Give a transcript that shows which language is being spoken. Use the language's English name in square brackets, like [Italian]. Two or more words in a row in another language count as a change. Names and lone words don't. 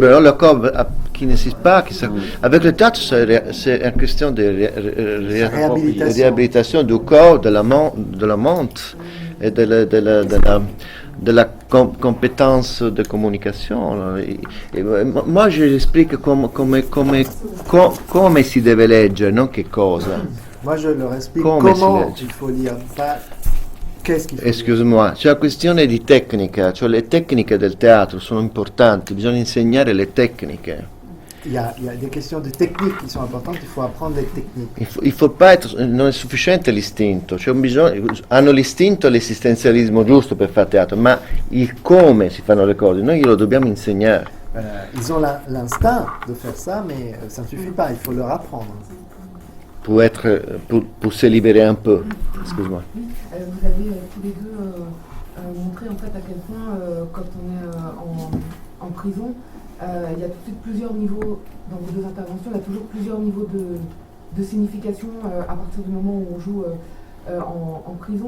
[French] Alors, le corps qui n'existe pas, avec le théâtre, c'est une question de réhabilitation du corps, de la mente et de la compétence de communication. Et moi, je l'explique [Italian] come si deve leggere, non che cosa. [French] Moi, je leur explique comment il faut lire, pas qu'est-ce qu'il faut lire. Excuse-moi, [Italian] c'è una questione di tecnica, cioè le tecniche del teatro sono importanti, bisogna insegnare le tecniche. [French] Il y a des questions de technique qui sont importantes, il faut apprendre les techniques. Il faut pas [Italian] non è sufficiente l'istinto, c'è un bisogno, hanno l'istinto e l'esistenzialismo giusto per fare teatro, ma il come si fanno le cose, noi glielo dobbiamo insegnare. [French] Ils ont l'instinct de faire ça, mais ça ne suffit pas, il faut leur apprendre. Pour se libérer un peu. Excuse-moi. Vous avez tous les deux montré en fait à quel point quand on est en prison, il y a tout de suite plusieurs niveaux dans vos deux interventions, il y a toujours plusieurs niveaux de signification à partir du moment où on joue en prison.